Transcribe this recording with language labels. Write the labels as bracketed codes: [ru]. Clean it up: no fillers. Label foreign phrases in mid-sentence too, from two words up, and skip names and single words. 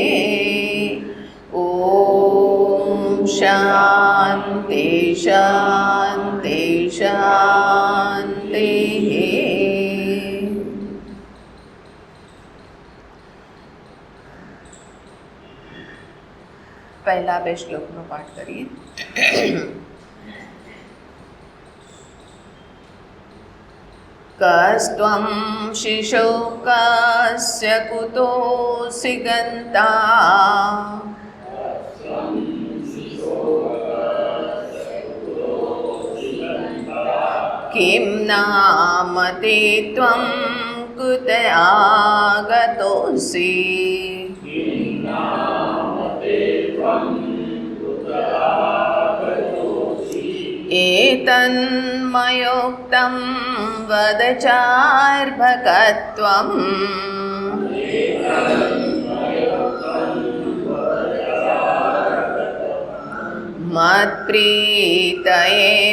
[sa] ॐ शान्ति शान्ति शान्तिः। [gu] पहला બે શ્લોકનો પાઠ કરીએ. [sa] કસ્ત્વં શિશો કસ્ય કુતોऽસि ગન્તા કિં નામ તે ત્વં કુત આગતોऽસि एतन्मयोक्तं वद चार्भकत्वम् मत्प्रीतये